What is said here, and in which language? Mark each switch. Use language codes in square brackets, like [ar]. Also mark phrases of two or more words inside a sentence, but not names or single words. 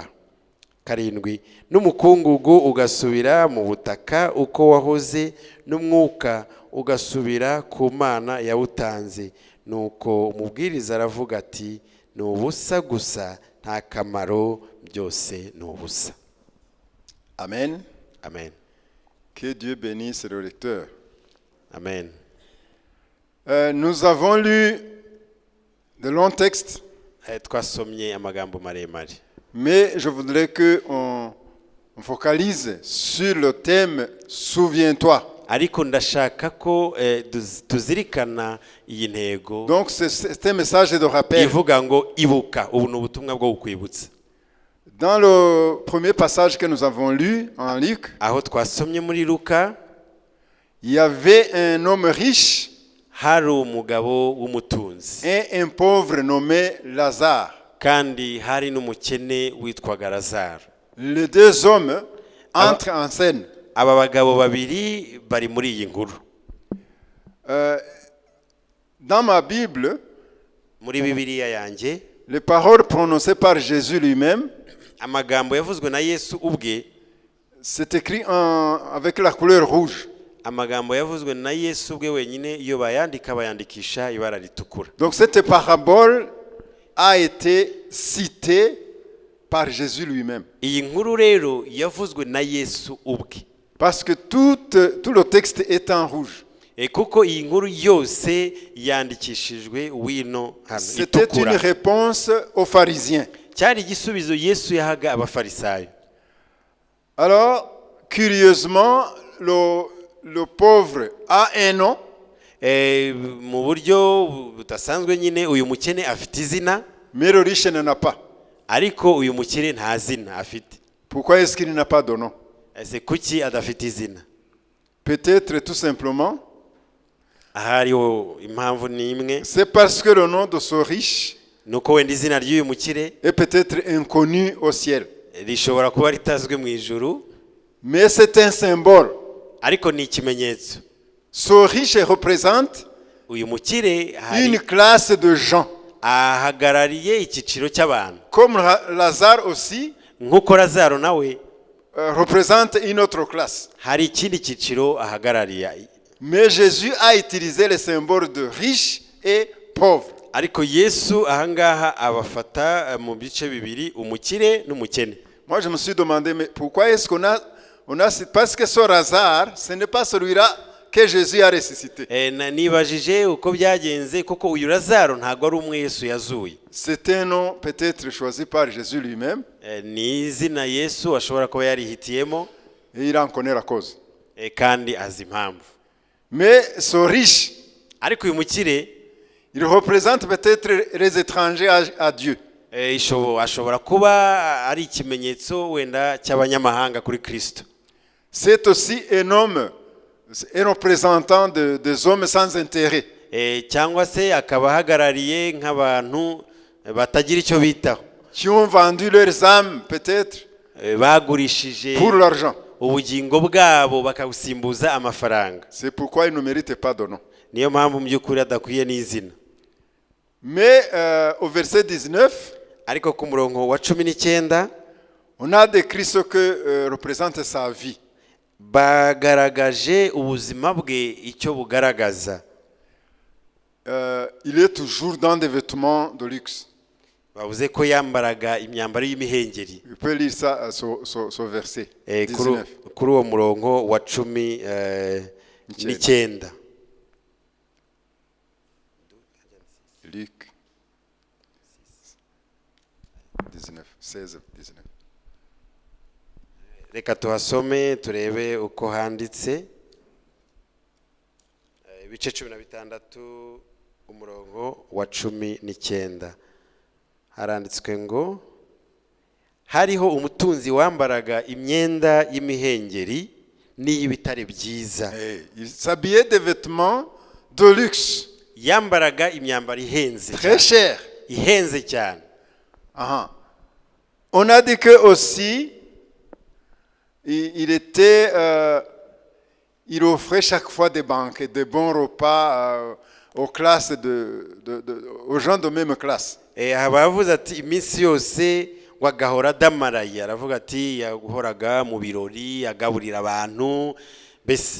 [rw] 7. N'umukungugu ugasubira mu butaka uko wahoze, n'umwuka ugasubira ku Mana yawutanze. Nuko umubwiriza aravuga ati, ni ubusa gusa, nta kamaro, byose ni ubusa. Amen. Amen. [fr] Que Dieu bénisse le lecteur. Amen. Nous avons lu de longs textes, [rw] Twasomye amagambo maremare, [fr] mais je voudrais qu'on focalise sur le thème « Souviens-toi ». [rw] ariko ndashaka ko tuzirikana iyi ntego. [fr] Donc c'est un message de rappel. [rw] Ivuga ngo ibuka. Ubu ni ubutumwa bwo kukwibutsa. [fr] Dans le premier passage que nous avons lu en Luc, [rw] aho twasomye muri Luka, [fr] il y avait un homme riche [rw] hari umugabo w'umutunzi, [fr] et un pauvre nommé Lazare. [rw] kandi hari n'umukene witwaga Lazaro. [fr] Les deux hommes entrent en scène. [rw] Aba bagabo babiri bari muri iyi nkuru. [fr] Dans ma Bible, [rw] Muri Bibiliya yanjye, [fr] les paroles prononcées par Jésus lui-même, [rw] amagambo yavuzwe na Yesu ubwe, [fr] c'est écrit avec la couleur rouge. [rw] amagambo yavuzwe na Yesu ubwe wenyine, iyo bayandika bayandikisha ibara ritukura. [fr] Donc cette parabole a été citée par Jésus lui-même. [rw] Iyi nkuru rero yavuzwe na Yesu ubwe, [fr] Parce que tout le texte est en rouge. [rw] kuko iyi nkuru yose yandikishijwe wino hano [fr] C'était une [rw] itukura. [fr] réponse aux pharisiens. [rw] Cyari igisubizo Yesu yahaga abafarisayo. [fr] Alors, curieusement, le pauvre a un nom, [rw] Mu buryo budasanzwe nyine uyu mukene afite izina, [fr] mais le riche n'en a pas. [rw] ariko uyu mukire nta zina afite. [fr] Pourquoi est-ce qu'il n'a pas de nom? [rw] Ese kuki adafite izina? [fr] Peut-être tout simplement, [rw] Ahariho impamvu ni imwe, [fr] c'est parce que le nom de ce riche [rw] nuko wenda izina ry'uyu mukire [fr] est peut-être inconnu au ciel. [rw] rishobora kuba ritazwi mu ijuru, [fr] Mais c'est un symbole. [rw] ariko ni ikimenyetso. [fr] Ce riche représente [rw] Uyu mukire hari [fr] une classe de gens. [rw] ahagarariye icyiciro cy'abantu, [fr] Comme Lazare aussi [rw] nk'uko Lazaro nawe [fr] représente une autre classe. [rw] hari ikindi cyiciro ahagarariye. [fr] Mais Jésus a utilisé le symbole de riche et pauvre. [rw] Ariko Yesu ahangaha abafata mu bice bibiri, umukire n'umukene. [fr] Moi, je me suis demandé, mais pourquoi est-ce qu'on a parce que ce Lazare, ce n'est pas celui-là que Jésus a ressuscité. [rw] Nibajije uko byagenze, kuko uyu Lazaro ntago ari umwe Yesu yazuye. [fr] C'est un nom peut-être choisi par Jésus lui-même. [rw] Ni izina Yesu ashobora kuba yarihitiyemo, [fr] Et il en connaît la cause. [rw] kandi azi impamvu. [fr] Mais ce riche, [rw] Ariko uyu mukire [fr] il représente peut-être les étrangers à Dieu. [rw] ashobora kuba ari ikimenyetso wenda cy'abanyamahanga kuri Kristo. [fr] C'est aussi un homme, un représentant des hommes sans intérêt. [rw] Cyangwa se akaba ahagarariye nk'abantu batagira icyo bitaho, [fr] Qui ont vendu leurs âmes peut-être [rw] bagurishije [fr] pour l'argent. [rw] ubugingo bwabo bakabusimbuza amafaranga. [fr] C'est pourquoi il ne mérite pas de nom. [rw] Niyo mpamvu mu by'ukuri adakwiye n'izina. [fr] Mais au verset 19, [rw] Ariko ku murongo wa 19 [fr] on a décrit ce que représente sa vie. [rw] bagaragaje ubuzima bwe icyo bugaragaza. [fr] Il est toujours dans des vêtements de luxe. [rw] Bavuze ko yambaraga imyambaro y'imihengeri. [fr] Vous pouvez lire ça, ce verset 19. [rw] Kuri uwo murongo wa 19. [fr] Luc 19, 16, 19. [rw] reka tuhasome turebe uko handitse. Ibice 16 umurongo wa 19 haranditswe ngo hariho umutunzi wambaraga imyenda y'imihengeri n'iy'ibitare byiza. [fr] Il s'habillait des vêtements de luxe, [rw] Yambaraga imyambaro ihenze [fr] très cher. [rw] ihenze cyane. Ah. [fr] On a dit que aussi, il offrait chaque fois des banquets, des bons repas aux classes aux gens de même classe. [rw] Abavuze ati iminsi yose wagahora damaraye, aravuga ati yahoraga mu birori agaburira abantu bese.